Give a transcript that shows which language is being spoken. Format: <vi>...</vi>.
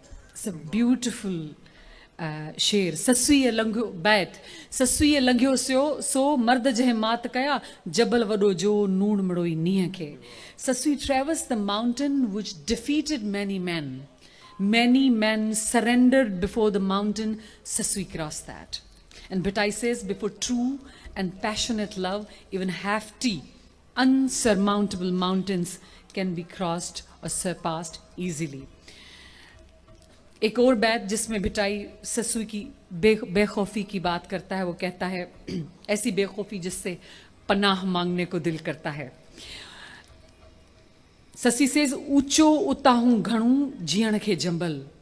<en>It's a beautiful sher.</en> <sd>ससुई लंघियो बैत ससुई लंघियो सो मर्द जह मात कया जबल वडो जो नूण मड़ोई नीह के.</sd> <en>Sasui traversed the mountain which defeated many men. Many men surrendered before the mountain. Sasui crossed that. And Bhitai says, before true and passionate love, even hefty, unsurmountable mountains can be crossed or surpassed easily.</en> <hi>एक और बैत जिसमें भिटाई ससुई की बेखौफी की बात करता है, वो कहता है ऐसी बेखौफी जिससे पनाह मांगने को दिल करता है.</hi> <sd>ससी सेज ऊंचो उता हूं घणू जीअण खे जंबल.</sd>